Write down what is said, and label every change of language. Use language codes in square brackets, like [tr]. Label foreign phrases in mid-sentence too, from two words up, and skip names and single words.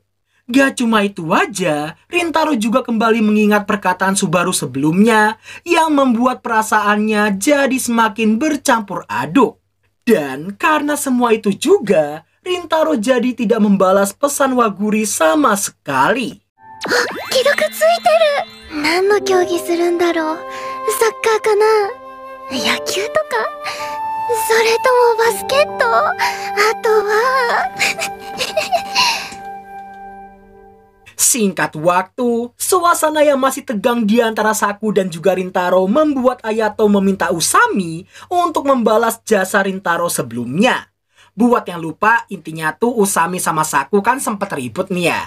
[id] Gak cuma itu aja, Rintaro juga kembali mengingat perkataan Subaru sebelumnya yang membuat perasaannya jadi semakin bercampur aduk. Dan karena semua itu juga, Rintaro jadi tidak membalas pesan Waguri sama sekali. [ja] 既読ついてる。何の競技するんだろう。サッカーかな、野球とか、それともバスケット、あとは [id] Singkat waktu, suasana yang masih tegang di antara Saku dan juga Rintaro membuat Ayato meminta Usami untuk membalas jasa Rintaro sebelumnya. Buat yang lupa, intinya tuh Usami sama Saku kan sempat ribut nih ya.